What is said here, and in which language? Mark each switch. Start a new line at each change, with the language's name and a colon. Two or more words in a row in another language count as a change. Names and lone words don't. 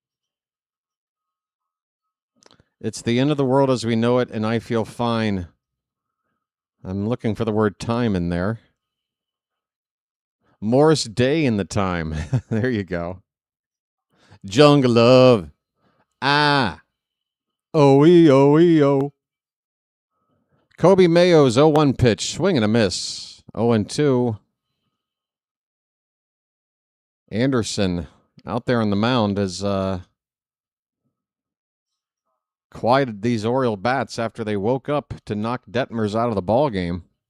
English: It's the end of the world as we know it, and I feel fine. I'm looking for the word time in there. Morris Day in the time. There you go. Jungle Love. Ah. O-E-O-E-O. Kobe Mayo's 0-1 pitch. Swing and a miss. 0-2. Anderson out there on the mound has quieted these Oriole bats after they woke up to knock Detmers out of the ball game.